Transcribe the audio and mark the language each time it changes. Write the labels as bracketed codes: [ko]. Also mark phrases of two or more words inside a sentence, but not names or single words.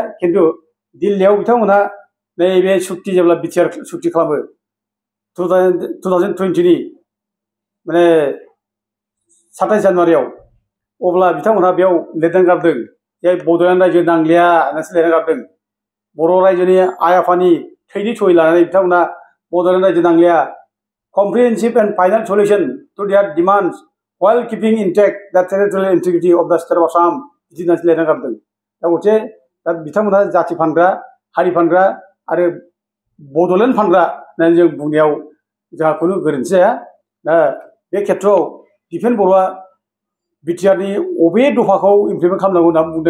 [brx] किन्तु दिल्लीयाव बिथांमोनहा नैबे सुक्ति जेब्ला बिटिआर सुक्ति खालामो 2020नि माने 27 जानुवारियाव, अब्ला बिथांमोनहा बेयाव लिरनानै गारदों जे बड'लेण्ड रायजो नांलिया होननानैसो लिरनानै गारदों। बर' रायजोनि आइ आफानि थैनि सहि लानानै बिथांमोनहा बड'लेण्ड रायजो नांलिया, [en] comprehensive and final solution to their demands while keeping intact the territorial integrity of the state of Assam [brx] बिदि होननानैसो लिरनानै गारदों। दा गथिखे दा बिथांमोनहा जाथि फानग्रा, हारि फानग्रा आरो बड'लेण्ड फानग्रा होननानै जों बुंनायाव जोंहा खुनु गोरोन्थि जाया। दा बे खेथ्रआव दिपेन बर'आ बिटिआरनि अबे दफाखौ इमप्लिमेन्ट खालामनांगौ होनना बुंदों।